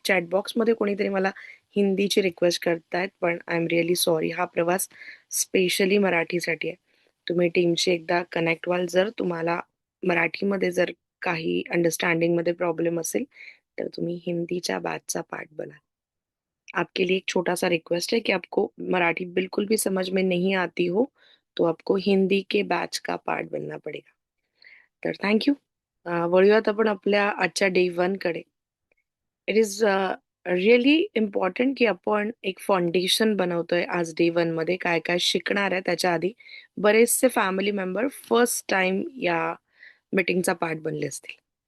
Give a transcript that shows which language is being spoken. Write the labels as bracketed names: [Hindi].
[Marathi] Chat बॉक्समध्ये कोणीतरी मला हिंदीची रिक्वेस्ट करतायत, पण [English] I am really sorry. [Marathi] हा प्रवास स्पेशली मराठीसाठी आहे. तुम्ही टीमशी एकदा कनेक्ट व्हाल. जर तुम्हाला मराठीमध्ये जर काही अंडरस्टँडिंगमध्ये प्रॉब्लेम असेल, तर तुम्ही हिंदीच्या बॅचचा पार्ट बना. [Hindi] आपके लिए एक छोटा-सा रिक्वेस्ट है कि आपको मराठी बिल्कुल भी समझ में नहीं आती हो, तो आपको हिंदी के बैच का पार्ट बनना पडेगा. [Marathi] तर थँक यू. वळूयात आपण आपल्या आजच्या डे 1 कडे. [English] it is really important [Marathi] की आपण एक फाउंडेशन बनवतोय आज डे 1 मध्ये काय-काय शिकणार आहे त्याच्या आधी बरेचसे फॅमिली मेंबर फर्स्ट टाईम या मीटिंगचा पार्ट बनले असतील.